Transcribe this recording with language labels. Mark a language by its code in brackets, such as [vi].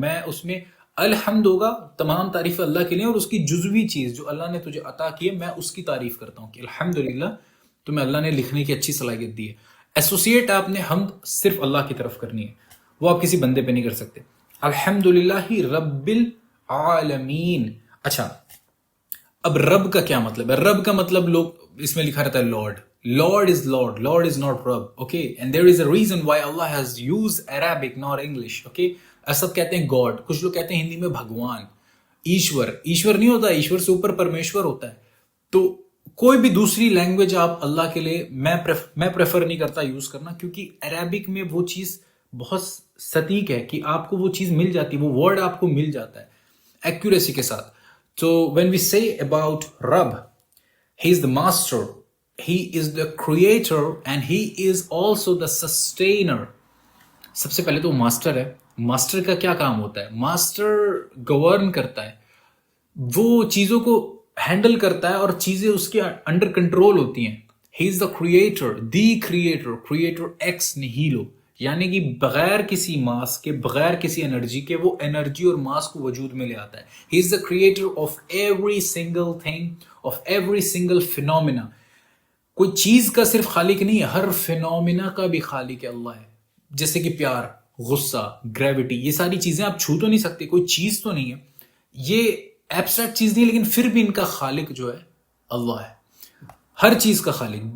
[ur] میں اس میں الحمد ہوگا, تمام تعریف اللہ کے لیے, اور اس کی جزوی چیز جو اللہ نے تجھے عطا کی ہے میں اس کی تعریف کرتا ہوں کہ الحمدللہ تمہیں اللہ نے لکھنے کی اچھی صلاحیت دی ہے. ایسوسیٹ آپ نے حمد صرف اللہ کی طرف کرنی ہے, وہ آپ کسی بندے پہ نہیں کر سکتے. [ar] الحمدللہ رب العالمین. [ur] اچھا, اب رب کا کیا مطلب ہے؟ رب کا مطلب لوگ اس میں لکھا رہتا ہے lord. [en] Lord is Lord, Lord is not Rab, okay? And there is a reason why Allah has used Arabic, not English, okay? [ur] سب کہتے ہیں God, کچھ لوگ کہتے ہیں ہندی میں بھگوان, ایشور. ایشور نہیں ہوتا, ایشور سے اوپر پرمیشور ہوتا ہے. تو کوئی بھی دوسری لینگویج آپ اللہ کے لیے, میں پریفر نہیں کرتا یوز کرنا, کیونکہ عربک میں وہ چیز بہت ستیک ہے کہ آپ کو وہ چیز مل جاتی ہے, وہ ورڈ آپ کو مل جاتا ہے ایکوریسی کے ساتھ. [en] So when we say about Rab, he is the master, he is the creator, and he is also the sustainer. [ur] سب سے پہلے تو وہ ماسٹر ہے. ماسٹر کا کیا کام ہوتا ہے؟ ماسٹر گورن کرتا ہے, وہ چیزوں کو ہینڈل کرتا ہے اور چیزیں اس کے انڈر کنٹرول ہوتی ہیں. [en] he is the creator, the creator ex nihilo, [ur] یعنی کہ بغیر کسی ماس کے, بغیر کسی انرجی کے, وہ انرجی اور ماس کو وجود میں لے آتا ہے. [en] he is the creator of every single thing, of every single phenomena. [ur] کوئی چیز کا صرف خالق نہیں ہے, ہر فینومینا کا بھی خالق ہے اللہ ہے. جیسے کہ پیار, غصہ, گریوٹی, یہ ساری چیزیں آپ چھو تو نہیں سکتے, کوئی چیز تو نہیں ہے, یہ ایبسٹریکٹ چیز نہیں ہے, لیکن پھر بھی ان کا خالق جو ہے اللہ ہے, ہر چیز کا خالق.